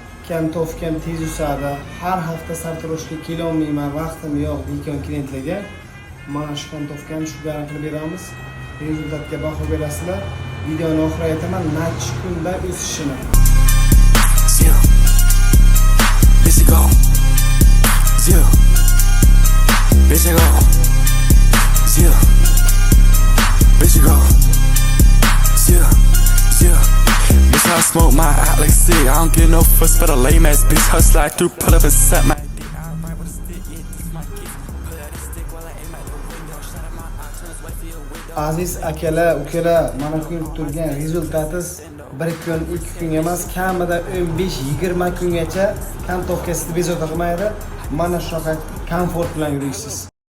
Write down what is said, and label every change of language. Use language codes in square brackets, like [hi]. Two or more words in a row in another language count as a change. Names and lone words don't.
[uz] tofgan tez usadi. Har hafta sartaroshga kelolmayman, vaqtim yo'q degan klientlarga mana shu tofgan shu bilan qilib beramiz. Rezultatga baho berasizlar. Videoni oxiriga aytaman, necha kunda o'sishini. [en] Zero. Busy go. Zero. Busy go. Zero. Busy go. Zero. Zero. Bitch, I smoke my out like sick. I don't get no fuss for the lame ass bitch. Hustle like through, pull up and set my dick. I ride with a stick, yeah, this my kick. Pull out a stick while I aim at the window. Shut up my options, wait for your window. [uz] Aziz akalar, ukalar, mana ko'rib turgan rezultatingiz 1 kun, 2 kun emas, kamida 15-20 kungacha kam tofkasini bezovta qilmaydi. Mana shunaqa komfort bilan yurasiz.